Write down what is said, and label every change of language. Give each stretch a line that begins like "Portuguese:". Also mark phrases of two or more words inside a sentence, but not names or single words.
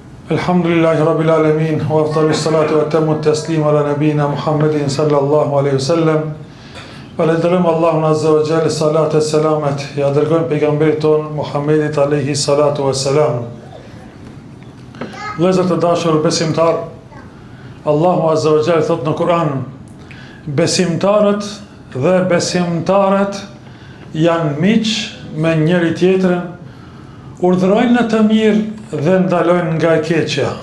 Arabic: الحمد لله رب العالمين وأفضل الصلاة وأتم التسليم على نبينا محمد صلى الله عليه وسلم.
Albanian: Falenderojmë Allahun
Arabic: عز وجل,
Albanian: salat e selamet ja dërgojmë pejgamberit ton Muhammedit
Arabic: عليه الصلاة والسلام.
Albanian: Vëllezër të dashur besimtar, Allahu
Arabic: عز وجل
Albanian: thot në Kur'an: besimtarët dhe besimtarët janë miq me njëri tjetrin, urdhërojnë në të mirë dhe ndalojnë nga e keqja.